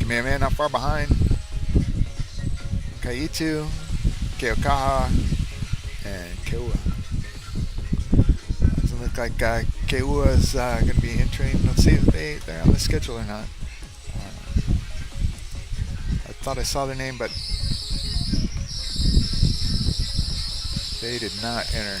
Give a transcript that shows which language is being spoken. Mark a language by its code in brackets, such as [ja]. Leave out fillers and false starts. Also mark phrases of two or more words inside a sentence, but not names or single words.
[en] Kamehameha not far behind. ʻEhitu, Keaukaha, and Keōua. Doesn't look like KEAWE is going to be entering. Let's see if they're on the schedule or not. I thought I saw their name, but they did not enter.